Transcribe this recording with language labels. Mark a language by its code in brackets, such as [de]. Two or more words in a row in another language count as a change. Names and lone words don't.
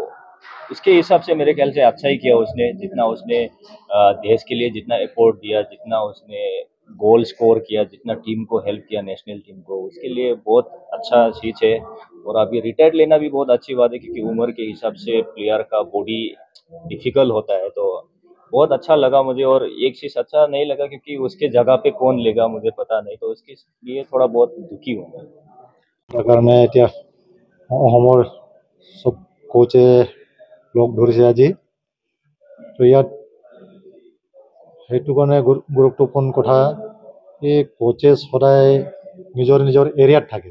[hi] तो उसके हिसाब से मेरे ख्याल से अच्छा ही किया उसने, जितना उसने देश के लिए जितना एफर्ट दिया, जितना उसने गोल स्कोर किया, जितना टीम को हेल्प किया, [en] national team [hi] को, उसके लिए बहुत अच्छा चीज़ है। और अभी रिटायर्ड लेना भी बहुत अच्छी बात है, क्योंकि उम्र के हिसाब से प्लेयर का बॉडी डिफिकल्ट होता है, तो बहुत अच्छा लगा मुझे। और एक चीज़ अच्छा नहीं लगा, क्योंकि उसके जगह पे कौन लेगा मुझे पता नहीं, तो उसके लिए थोड़ा बहुत दुखी हूँ मैं। [as] তাৰ কাৰণে এতিয়া অসমৰ চব কোচে লগ ধৰিছে আজি। তো ইয়াত সেইটো কাৰণে গুৰুত্বপূৰ্ণ কথা, এই কোচে সদায় নিজৰ নিজৰ এৰিয়াত থাকে।